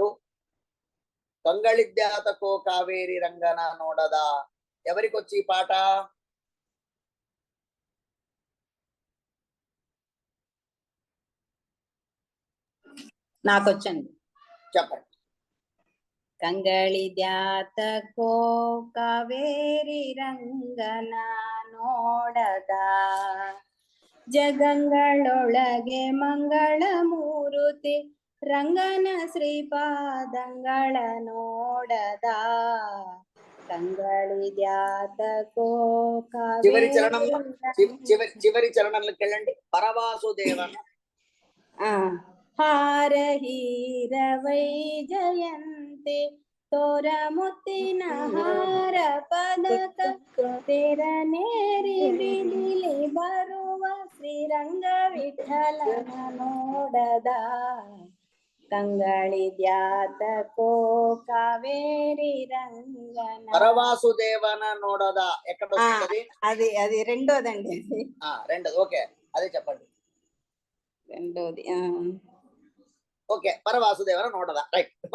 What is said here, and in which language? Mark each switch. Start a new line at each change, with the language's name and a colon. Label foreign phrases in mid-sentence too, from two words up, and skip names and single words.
Telugu: కంగళిద్యాతకో కావేరి రంగన నోడదా, ఎవరికొచ్చి ఈ పాట? నాకొచ్చండి, చెప్పండి.
Kannada: ಕಂಗಳಿದ್ಯಾತಕೋ ಕಾವೇರಿ ರಂಗನ ನೋಡದ, ಜಗಂಗಳೊಳಗೆ ಮಂಗಳ ಮೂರುತಿ ರಂಗನ ಶ್ರೀಪಾದಂಗಳ ನೋಡದ.
Telugu: కంగళిద్యాతకో చివరి చరణం, చివరి చరణంలోకి వెళ్ళండి. పరవాసుదేవన
Kannada: ಹಾರ ಹೀರ ವೈಜಯಂತಿ ತೋರ ಮುತ್ತಿನ ಹಾರ ಪದಕ ತೆರ ನೇರಿ ಬಿಡಿಲಿ ಬರುವ ಶ್ರೀರಂಗ ವಿಠಲನ ನೋಡದ.
Telugu: కంగళిద్యాతకో కావేరి రంగన. పరవాసుదేవన నోడద ఎక్కడ వస్తుంది? అది రెండోదండి. రెండోది, ఓకే, అదే చెప్పండి. రెండోది ఓకే, పరవాసుదేవన నోడద, రైట్.